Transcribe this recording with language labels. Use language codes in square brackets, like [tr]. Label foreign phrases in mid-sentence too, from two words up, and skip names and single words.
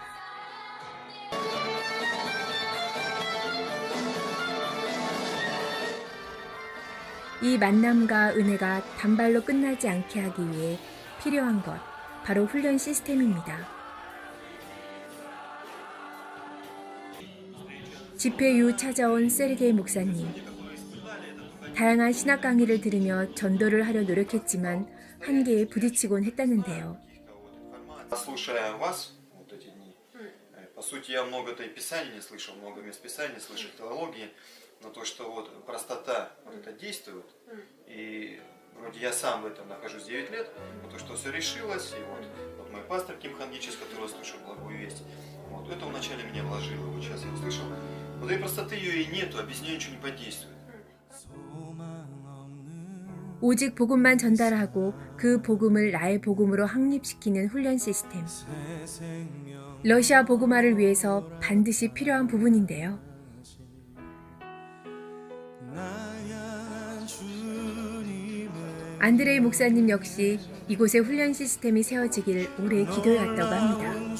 [ko] 이 만남과 은혜가 단발로 끝나지 않게 하기 위해 필요한 것, 바로 훈련 시스템입니다. 집회 이후 찾아온 세르게이 목사님. 다양한 신학 강의를 들으며 전도를 하려 노력했지만 한계에 부딪히곤 했다는데요. [ru] Слушая вас вот эти дни, по сути, я много-то и писаний не слышал, много мест писаний не слышал, теологии, но то, что вот простота вот это действует, и вроде я сам в этом нахожусь 9 лет, но то, что все решилось, и вот мой пастор Ким Хангичес, который слышал благую весть, вот это вначале мне вложил, и вот сейчас я услышал, Вот и простоты ее и нету, а без нее ничего не подействует. [ko] 오직 복음만 전달하고 그 복음을 나의 복음으로 확립시키는 훈련 시스템. 러시아 복음화를 위해서 반드시 필요한 부분인데요. 안드레이 목사님 역시 이곳에 훈련 시스템이 세워지길 오래 기도해왔다고 합니다.